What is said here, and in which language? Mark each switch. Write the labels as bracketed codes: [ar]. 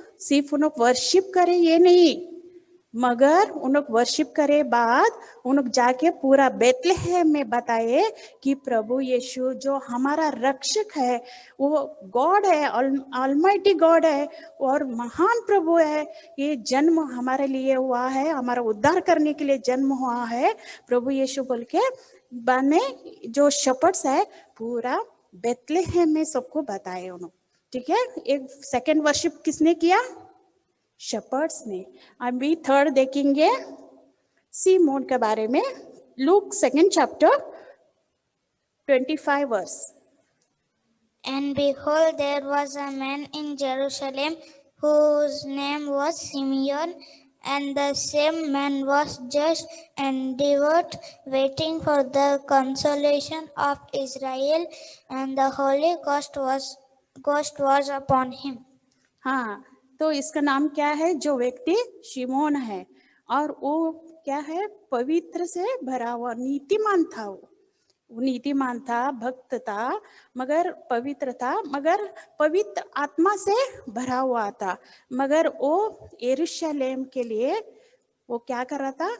[hi] सिर्फ उन लोग वर्शिप करे ये नहीं, मगर उन लोग वर्शिप करे बाद उन लोग जाके पूरा बेथलेहम में बताए कि प्रभु यीशु जो हमारा रक्षक है, वो गॉड है, ऑलमाइटी गॉड है और महान प्रभु है, ये जन्म हमारे लिए हुआ है, हमारा उद्धार करने के लिए जन्म हुआ है प्रभु यीशु बोल के बाद में जो शेपर्ड्स है पूरा बेथलेहम में सबको बताए उन्होंने, ठीक है। एक सेकंड वर्शिप किसने किया? शेपर्ड्स ने। अभी थर्ड देखेंगे सीमोन के बारे में, look second chapter 25 verse. [en] And behold, there was a man in Jerusalem whose name was Simeon, and the same man was just and devout, waiting for the consolation of Israel, and the Holy Ghost was upon him. [hi] हाँ, तो इसका नाम क्या है? जो व्यक्ति शिमोन है, और वो क्या है? पवित्र से भरा हुआ नीतिमान था, वो नीतिमान था, भक्त था, मगर पवित्र था, मगर पवित्र आत्मा से भरा हुआ था। मगर वो यरूशलेम के लिए वो क्या कर रहा था?